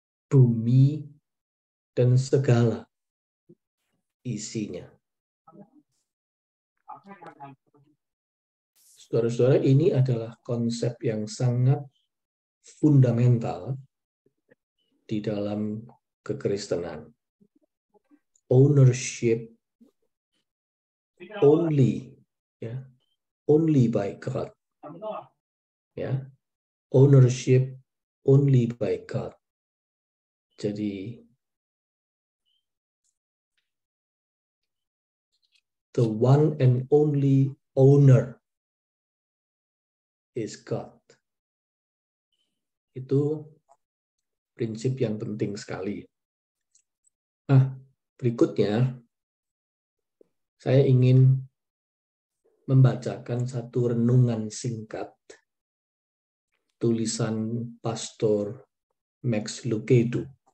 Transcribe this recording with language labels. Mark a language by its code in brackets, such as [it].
[id] Bumi dan segala isinya. Saudara-saudara, ini adalah konsep yang sangat fundamental di dalam kekristenan. [en] Ownership only, ya, only by God, ya, ownership only by God. [id] Jadi [en] the one and only owner is God. [id] Itu prinsip yang penting sekali. Nah, berikutnya saya ingin membacakan satu renungan singkat tulisan Pastor Max Lucado.